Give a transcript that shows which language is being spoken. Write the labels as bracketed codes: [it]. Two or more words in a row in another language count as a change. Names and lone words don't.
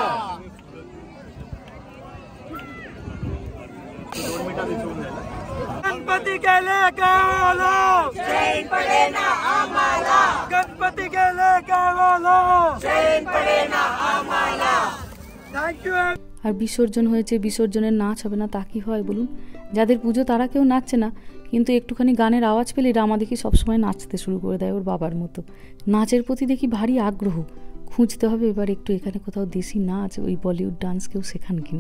[mr] गणपती गेले गावाला, चैन पडे ना आम्हाला। गणपती गेले गावाला, चैन पडे ना आम्हाला। [en] thank you. [bn] আর বিসর্জন হয়েছে, বিসর্জনের নাচ হবে না তা কি হয় বলুন? যাদের পুজো তারা কেউ নাচছে না, কিন্তু একটুখানি গানের আওয়াজ পেলে রামা দেখি সবসময় নাচতে শুরু করে দেয় ওর বাবার মতো। নাচের প্রতি দেখি ভারী আগ্রহ। খুঁজতে হবে এবার একটু এখানে কোথাও দেশি নাচ, ওই বলিউড ডান্স কেউ শেখান কিনা।